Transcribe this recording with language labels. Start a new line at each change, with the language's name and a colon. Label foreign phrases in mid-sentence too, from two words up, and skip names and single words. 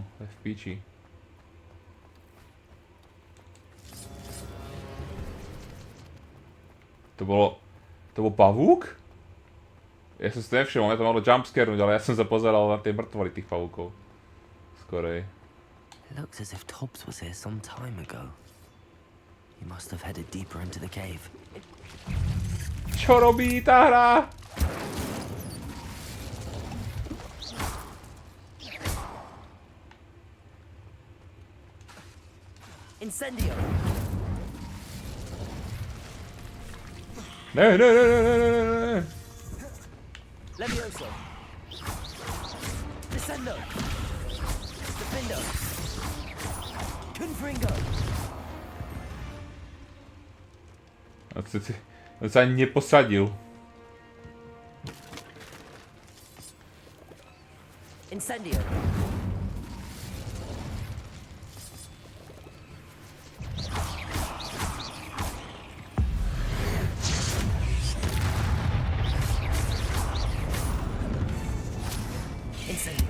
Slovak: Je v piči. To bol pavúk? Ja som si to nevšimol, mňa to mohlo jumpscarnúť, ale ja som sa pozeral na tie mŕtvoly tých pavúkov. Skorej.
English: Looks as if Tobbs was here some time ago. He must have headed deeper into the cave.
Slovak: Čo robí tá hra? Incendio. Ne. Levioso. Descendo. Defendo. Confringo. On sa ani neposadil. Incendio. Incendio.